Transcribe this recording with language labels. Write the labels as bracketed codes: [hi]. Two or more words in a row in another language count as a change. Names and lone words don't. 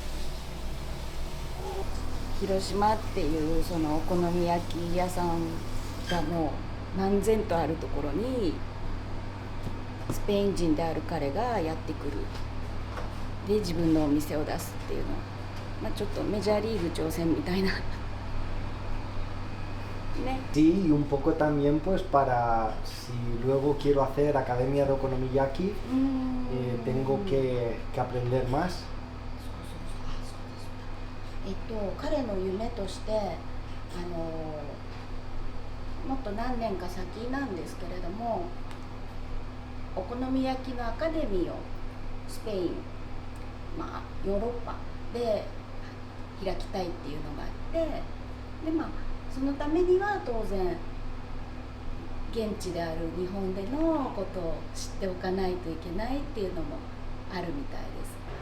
[ja] 広島っていうそのお好み焼き屋さんがもう何千とあるところにスペイン人である彼がやってくる。で自分のお店を出すっていうの、ちょっとメジャーリーグ挑戦みたいなね。 [es] Sí, y un poco también pues para si luego quiero hacer academia de okonomiyaki, tengo que aprender más. [ja] 彼の夢としてもっと何年か先なんですけれども、お好み焼きのアカデミーをスペイン、ヨーロッパで開きたいっていうのがあって、でそのためには当然現地である日本でのことを知っておかないといけないっていうのもあるみたいです。